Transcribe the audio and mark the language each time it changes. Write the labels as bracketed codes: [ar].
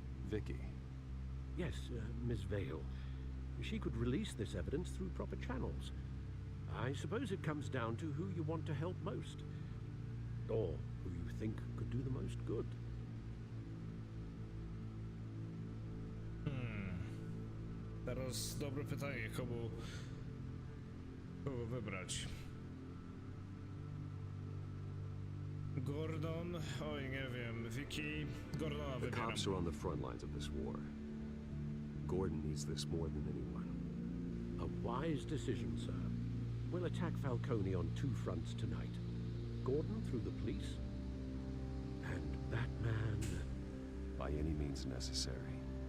[en] Vicky. Yes, Miss Vale. she could release this evidence through proper channels. I suppose it comes down to who you want to help most. Or who you think could do the most good. [pl] Teraz dobre pytanie, kogo wybrać? Gordon, oj nie wiem, Vicky, Gordona [en] The [pl] wybieram. [en] cops are on the front lines of this war. Gordon needs this more than anyone. A wise decision, sir. We'll attack Falcone on two fronts tonight. Gordon through the police, and that man... By any means necessary.